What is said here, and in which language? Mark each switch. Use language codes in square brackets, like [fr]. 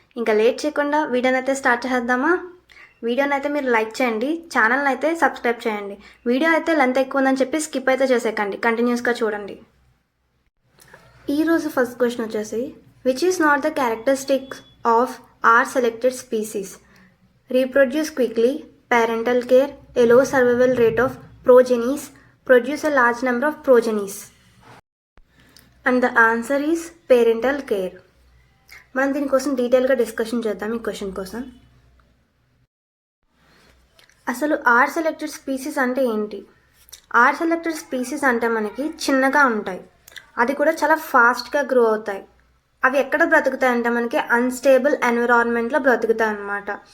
[te] ఇంకా లేట్ చేయకుండా వీడియోని అయితే స్టార్ట్ చేద్దామా? వీడియోని అయితే మీరు లైక్ చేయండి, ఛానల్ని అయితే సబ్స్క్రైబ్ చేయండి. వీడియో అయితే లెంత్ ఎక్కువ ఉందని చెప్పి స్కిప్ అయితే చేసేకండి, కంటిన్యూస్గా చూడండి. ఈరోజు ఫస్ట్ క్వశ్చన్ వచ్చేసి, [en] Which is not the characteristics of R selected species? Reproduce quickly, parental care, a low survival rate of progenies, produce a large number of progenies. And the answer is parental care. [te] మనం దీనికోసం డీటెయిల్గా discussion చేద్దాం. ఈ question కోసం అసలు are selected species అంటే ఏంటి? Are selected species అంటే మనకి చిన్నగా ఉంటాయి, అది కూడా చాలా ఫాస్ట్గా గ్రో అవుతాయి. అవి ఎక్కడ బ్రతుకుతాయి అంటే మనకి అన్స్టేబుల్ ఎన్విరాన్మెంట్లో బ్రతుకుతాయి అన్నమాట.